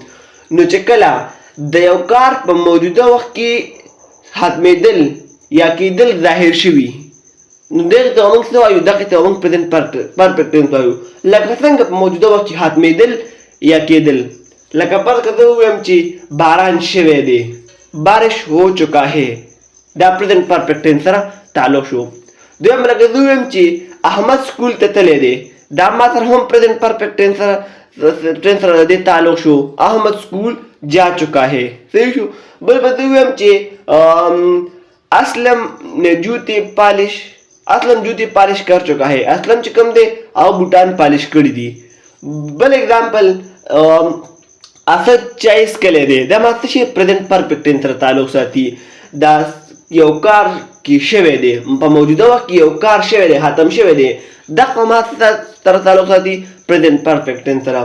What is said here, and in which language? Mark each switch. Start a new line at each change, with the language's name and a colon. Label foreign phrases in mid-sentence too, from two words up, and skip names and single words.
Pashto: نو چې کله د یو کار په موجوده وخت کې ختمېدل یا کېدل ظاهر شوي نو دغې ته موږ څه وایو؟ دغې ته موږ
English: present perfect tense
Pashto: وایو. لکه څنګه په موجوده وخت کې ختمېدل یا کېدل. لکه فرض که زه ووایم چې باران شوی دی،
Urdu: بارش ہو چکا ہے،
Pashto: دا
English: present perfect tense
Pashto: سره تعلق شو. دویم لکه زه ووایم چې احمد سکول ته تللی دی، دا ما سره هم
English: present perfect tense
Pashto: سره د دې تعلق شو.
Urdu: احمد سکول جا چکا ہے،
Pashto: صحیح شو. بل به زه ووایم چې
Urdu: اسلم جوتی پالش کر چکا ہے،
Pashto: اسلم چې کوم دی او بوټان پالش کړي دي. بل اگزامپل اسد چای څښلی دی، دا ما څه شي؟
English: present perfect tense
Pashto: سره تعلق ساتي. دا یو کار کې شوی دی، په موجوده وخت کې یو کار شوی دی، ختم شوی دی، دغه ما سره تعلق ساتي
English: present perfect tense
Pashto: سره.